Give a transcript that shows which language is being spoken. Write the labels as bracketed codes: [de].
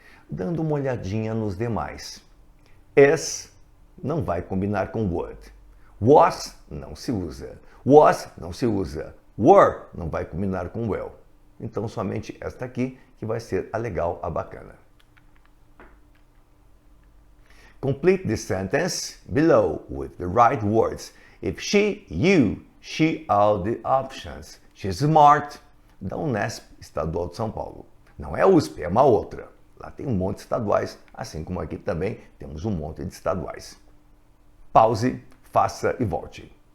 [pt] Dando uma olhadinha nos demais. Is não vai combinar com would. Was não se usa. Was não se usa. Were não vai combinar com will. Então somente esta aqui que vai ser a legal, a bacana. [en] Complete the sentence below with the right words. If she, you, she all the options. She's smart. [pt] Da Unesp, Estadual de São Paulo. Não é USP, é uma outra. Lá tem um monte de estaduais, assim como aqui também temos um monte de estaduais. Pause, faça e volte.